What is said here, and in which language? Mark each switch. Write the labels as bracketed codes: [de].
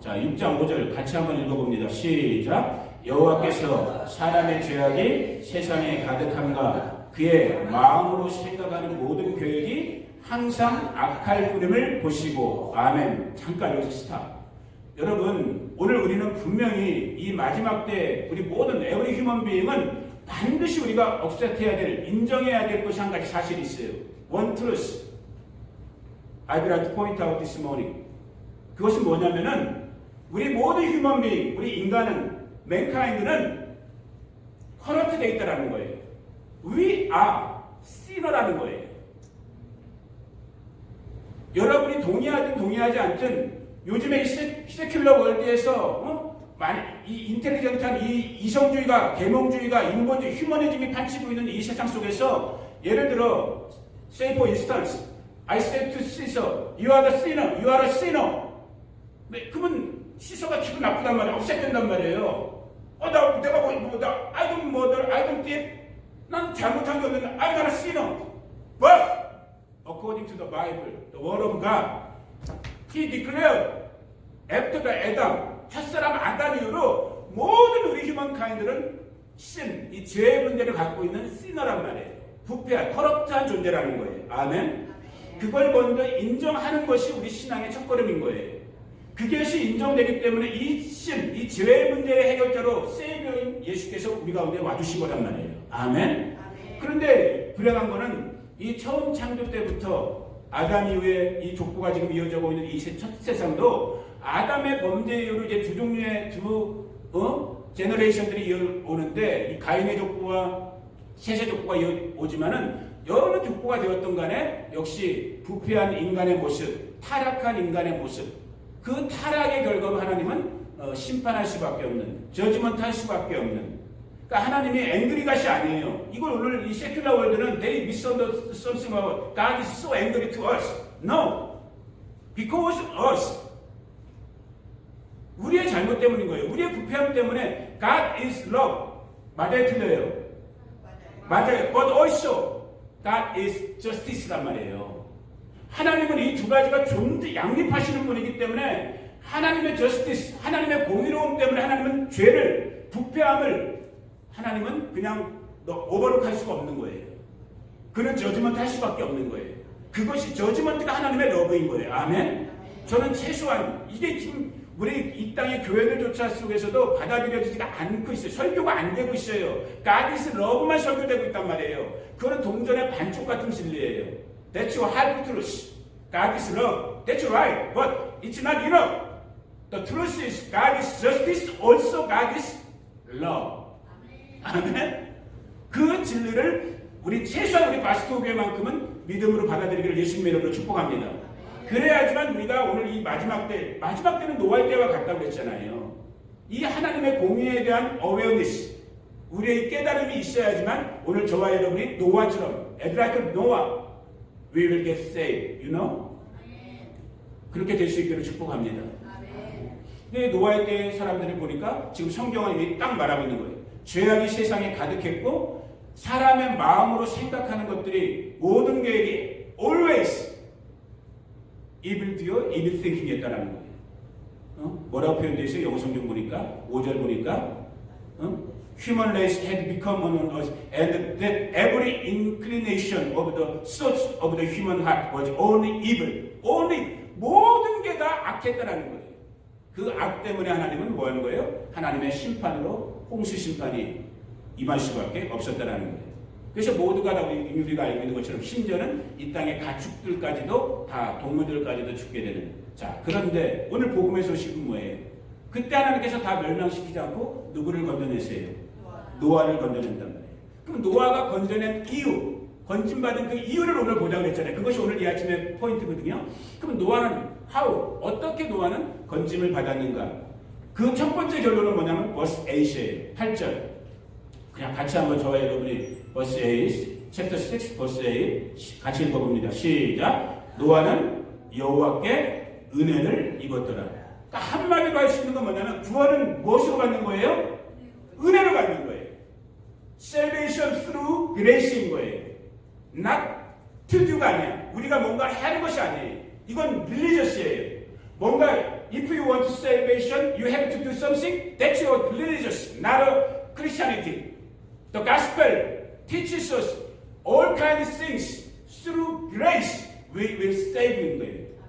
[ko] 자, 6장 5절 같이 한번 읽어봅니다. 시작. 여호와께서 사람의 죄악이 세상에 가득함과 그의 마음으로 생각하는 모든 계획이 항상 악할 뿐임을 보시고. 아멘. 잠깐 여기서 스탑. 여러분, 오늘 우리는 분명히 이 마지막 때 우리 모든 [en] every human being [ko] 은 반드시 우리가 억셉트해야 될, 인정해야 될 것이 한 가지 사실이 있어요. [en] One truth I'd like to point out this morning. [ko] 그것은 뭐냐면은 우리 모든 [en] human being, [ko] 우리 인간은, mankind는 corrupt되어 있다라는 거예요. [en] We are sinner [ko] 라는 거예요. 여러분이 동의하든 동의하지 않든 요즘에 이 세큘러 월드에서 이 인텔리전트한 이 이성주의가, 계몽주의가, 인본주의, 휴머니즘이 판치고 있는 이 세상 속에서 예를 들어 [en] say for instance, I said to Caesar, you are the sinner, you are a sinner. [ko] 그러면 시서가 기분 나쁘단 말이에요. 업셋된단 말이에요. 내가 [en] I don't murder, I don't thief. [ko] 난 잘못한 게 없는데 [en] I'm not a sinner. But according to the Bible, the Word of God, He declared after the Adam, [ko] 첫사람 아담 이후로 모든 우리 휴먼카인들은 이 죄의 문제를 갖고 있는 시너란 말이에요. 부패한, 커럽트한 존재라는 거예요. 아멘? 그걸 먼저 인정하는 것이 우리 신앙의 첫걸음인 거예요. 그것이 인정되기 때문에 이 죄의 문제의 해결자로 세이버인 예수께서 우리 가운데 와주신 거란 말이에요. 아멘? 그런데 불행한 거는 이 처음 창조 때부터 아담 이후에 이 족보가 지금 이어져 오고 있는 이 첫 세상도 아담의 범죄 이후로 이제 두 종류의 제너레이션들이 이어오는데 이 가인의 족보와 셋의 족보가 이어오지만은 여러 족보가 되었던 간에 역시 부패한 인간의 모습, 타락한 인간의 모습, 그 타락의 결과로 하나님은 심판할 수밖에 없는, 저지먼트 할 수밖에 없는. 그러니까 하나님이 앵그리 갓이 아니에요. 이걸 오늘 이 세큘러 월드는 [en] they misunderstood something about God is so angry to us. No. Because us. [ko] 우리의 잘못 때문인 거예요. 우리의 부패함 때문에 [en] God is love. [ko] 맞아요? 틀려요? 맞아요. [en] But also God is justice [ko] 란 말이에요. 하나님은 이 두 가지가 양립하시는 분이기 때문에 하나님의 justice, 하나님의 공의로움 때문에 하나님은 죄를, 부패함을 하나님은 그냥 오버룩할 수가 없는 거예요. 그는 저지먼트 할 수밖에 없는 거예요. 그것이 저지먼트가 하나님의 러브인 거예요. 아멘? 저는 최소한 이게 지금 우리 이 땅의 교회들조차 속에서도 받아들여지지가 않고 있어요. 설교가 안 되고 있어요. [en] God is love [ko] 만 설교되고 있단 말이에요. 그거는 동전의 반쪽 같은 진리예요. [en] That's your half truth. God is love. That's right. But it's not enough. The truth is God is justice. Also God is love. [ko] 아멘. 그 진리를 우리 최소한 우리 바스토 교회만큼은 믿음으로 받아들이기를 예수님의 이름으로 축복합니다. 그래야지만 우리가 오늘 이 마지막 때는 노아의 때와 같다고 그랬잖아요. 이 하나님의 공의에 대한 awareness, 우리의 깨달음이 있어야지만 오늘 저와 여러분이 노아처럼 [en] like Noah, we will get saved, you know? [ko] 그렇게 될 수 있기를 축복합니다. 근데 노아의 때 사람들을 보니까 지금 성경은 딱 말하고 있는 거예요. 죄악이 세상에 가득했고 사람의 마음으로 생각하는 것들이 모든 계획이 [en] always evil doer, evil thinking [ko] 이었다는 거예요. 뭐라고 표현되어 있어요? 영어 성경 보니까 5절 보니까 [en] Human race had become on us, and that every inclination of the thoughts of the human heart was only evil. Only [ko] 모든 게 다 악했다라는 거예요. 그 악 때문에 하나님은 뭐 하는 거예요? 하나님의 심판으로 홍수 심판이 임할 수밖에 없었다라는 거예요. 그래서 모두가 다 우리가 알고 있는 것처럼 심지어는 이 땅의 가축들까지도 다 동물들까지도 죽게 되는. 자, 그런데 오늘 복음의 소식은 뭐예요? 그때 하나님께서 다 멸망시키지 않고 누구를 건져내세요? 노아를 건져낸단 말이에요. 그럼 노아가 건져낸 이유, 건진받은 그 이유를 오늘 보자고 했잖아요. 그것이 오늘 이 아침의 포인트거든요. 그럼 노아는 어떻게 노아는 건짐을 받았는가? 그 첫 번째 결론은 뭐냐면 버스 8이에요. 8절. 그냥 같이 한번 저와 여러분이 버스 8, 챕터 6, 버스 8 같이 읽어봅니다. 시작. 노아는 여호와께 은혜를 입었더라. 그러니까 한마디로 할 수 있는 건 뭐냐면 구원은 무엇으로 받는 거예요? 은혜로 받는 거예요. [en] Salvation through grace [ko] 인 거예요. [en] Not to do [ko] 가 아니야. 우리가 뭔가 하는 것이 아니에요. 이건 religious예요. [en] 뭔가 if you want salvation, you have to do something. That's your religious, not a Christianity. The gospel teaches us all kinds of things through grace. We will save in [ko] 거예요.